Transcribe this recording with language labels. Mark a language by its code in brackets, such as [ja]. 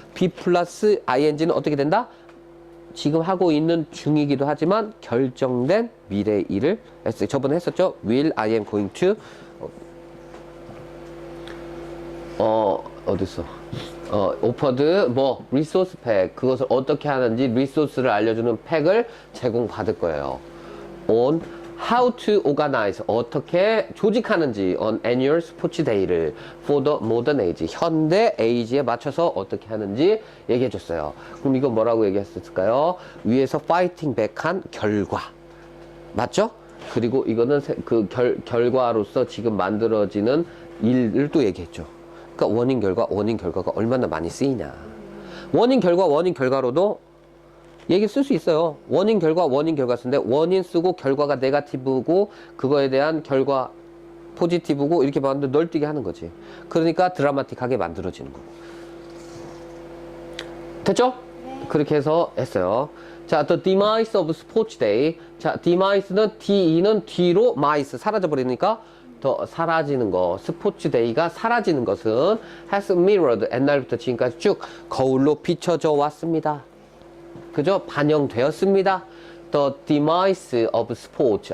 [ko] be 플러스 ing는 어떻게 된다? 지금 하고 있는 중이기도 하지만 결정된 미래의 일을 저번에 했었죠? [en] Will I am going to [ko] 어딨어? offered 뭐 [en] resource pack [ko] 그것을 어떻게 하는지 리소스를 알려주는 팩을 제공받을 거예요. [en] On how to organize [ko] 어떻게 조직하는지 [en] on annual sports day를 for the modern age [ko] 현대 에이지에 맞춰서 어떻게 하는지 얘기해 줬어요. 그럼 이거 뭐라고 얘기했을까요? 위에서 fighting back한 결과 맞죠? 그리고 이거는 그 결과로서 지금 만들어지는 일을 또 얘기했죠. 그러니까 원인 결과가 얼마나 많이 쓰이냐. 원인 결과로도 얘기 쓸 수 있어요. 원인 결과 쓰는데 원인 쓰고 결과가 네거티브고 그거에 대한 결과 포지티브고 이렇게 만들 널뛰게 하는 거지. 그러니까 드라마틱하게 만들어지는 거고. 됐죠? 네. 그렇게 해서 했어요. [en] 자, the demise of sports day. [ko] 자, demise는 D는 뒤로 mice 사라져 버리니까 더 사라지는 거. 스포츠 데이가 사라지는 것은 [en] has mirrored [ko] 옛날부터 지금까지 쭉 거울로 비춰져 왔습니다. 그죠? 반영되었습니다. [en] The demise of sports.